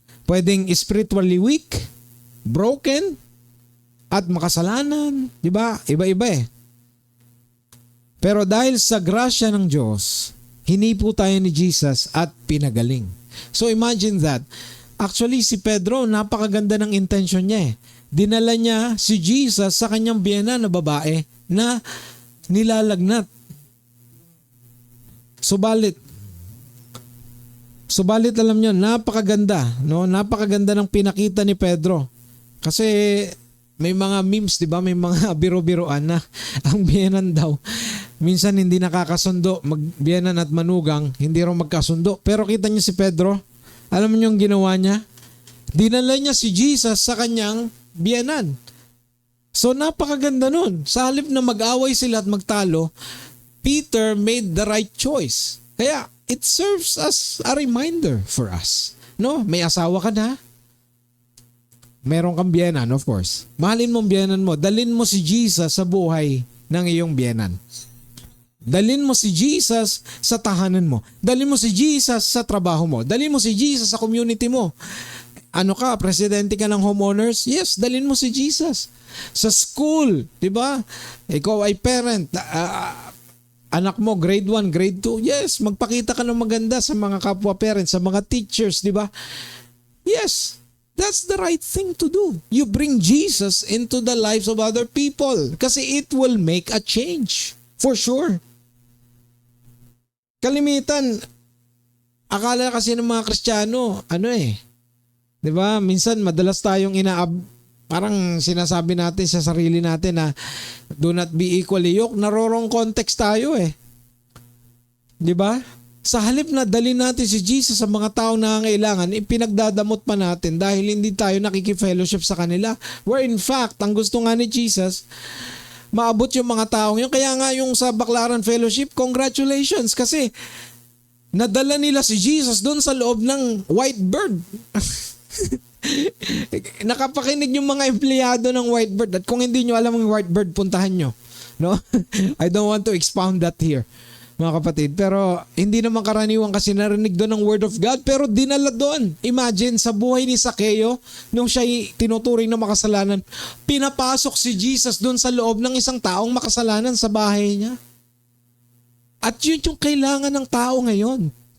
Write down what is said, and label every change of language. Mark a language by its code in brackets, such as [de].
[tl] Pwedeng spiritually weak, broken, at makasalanan. Diba? Iba-iba Pero dahil sa grasya ng Diyos, hinipo tayo ni Jesus at pinagaling. So imagine that. Actually si Pedro, napakaganda ng intention niya Dinala niya si Jesus sa kanyang biyena na babae na nilalagnat. Subalit alam niyo, napakaganda, no? Napakaganda ng pinakita ni Pedro. Kasi may mga memes, 'di ba? May mga biro-biroan na ang biyenan daw minsan hindi nakakasundo, magbiyenan at manugang, hindi raw magkasundo. Pero kita niyo si Pedro, alam niyo yung ginawa niya? Dinala niya si Jesus sa kanyang biyenan. So napakaganda nun. Sa halip na mag-away sila at magtalo, [en] Peter made the right choice. Kaya it serves as a reminder for us. [tl] No, may asawa ka na. Meron kang biyenan, [en] of course. [tl] Mahalin mo ang biyenan mo. Dalin mo si Jesus sa buhay ng iyong biyenan. Dalin mo si Jesus sa tahanan mo. Dalin mo si Jesus sa trabaho mo. Dalin mo si Jesus sa community mo. Ano ka, presidente ka ng homeowners? Yes, dalin mo si Jesus. Sa school, di ba? Ikaw ay parent. Anak mo, grade 1, grade 2. Yes, magpakita ka ng maganda sa mga kapwa parents, sa mga teachers, di ba? [en] Yes, that's the right thing to do. You bring Jesus into the lives of other people kasi it will make a change. For sure. [tl] Kalimitan, akala kasi ng mga Kristiyano, di ba? Minsan madalas tayong parang sinasabi natin sa sarili natin na [en] do not be equally yoked. [tl] Narorong context tayo Di ba? Sa halip na dalhin natin si Jesus sa mga taong nangangailangan, ipinagdadamot pa natin dahil hindi tayo nakikifellowship sa kanila. [en] Where in fact, [tl] ang gusto nga ni Jesus, maabot yung mga taong yun. Kaya nga yung sa Baclaran Fellowship, congratulations kasi nadala nila si Jesus doon sa loob ng White Bird. Nakapakinig yung mga empleyado ng White Bird at kung hindi nyo alam ang White Bird, puntahan nyo. No? [en] I don't want to expound that here, [tl] mga kapatid. Pero hindi naman karaniwan kasi narinig doon ang Word of God pero dinala doon. Imagine sa buhay ni Zaccheo nung siya tinuturing na makasalanan, pinapasok si Jesus doon sa loob ng isang taong makasalanan sa bahay niya. At yun yung kailangan ng tao ngayon.